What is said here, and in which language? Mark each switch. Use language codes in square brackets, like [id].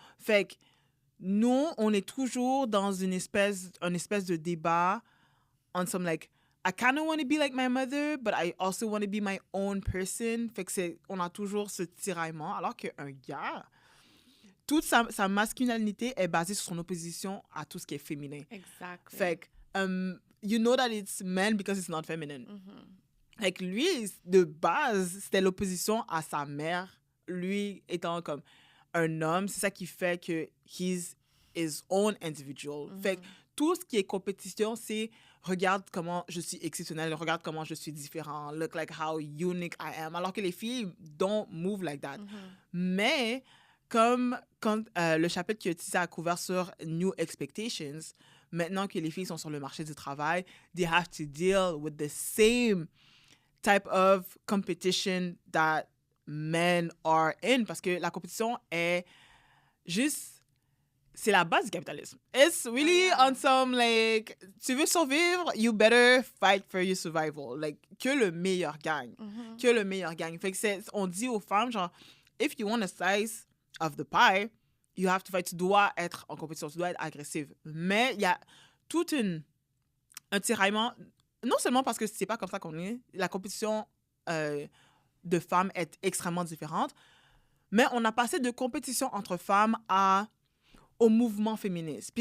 [fr] Fait que nous, on est toujours dans une espèce de débat [en] on some like, I kind of want to be like my mother, but I also want to be my own person. [fr] Fait que on a toujours ce tiraillement, alors qu'un gars, toute sa masculinité est basée sur son opposition à tout ce qui est féminin. [en] Exactly. [fr] Fait que, [en] you know that it's man because it's not feminine. Mm-hmm. [fr] Fait que lui, de base, c'était l'opposition à sa mère. Lui étant comme un homme, c'est ça qui fait que [en] he's his own individual. [fr] Fait que tout ce qui est compétition, c'est regarde comment je suis exceptionnelle, regarde comment je suis différent, [en] look like how unique I am. [fr] Alors que les filles [en] don't move like that. [fr] Mais comme quand le chapitre qui est utilisé à couvert sur New Expectations, maintenant que les filles sont sur le marché du travail, [en] they have to deal with the same type of competition that men are in. [fr] Parce que la compétition est juste... C'est la base du capitalisme. [en] It's really on some, like, [fr] tu veux survivre, [en] you better fight for your survival. [fr] Like, que le meilleur gagne. Que le meilleur gagne. Fait que on dit aux femmes, genre, [en] if you want a slice of the pie, you have to fight. [fr] Tu dois être en compétition, tu dois être agressive. Mais il y a tout un tiraillement, non seulement parce que c'est pas comme ça qu'on est, la compétition de femmes est extrêmement différente, mais on a passé de compétition entre femmes au mouvement féministe.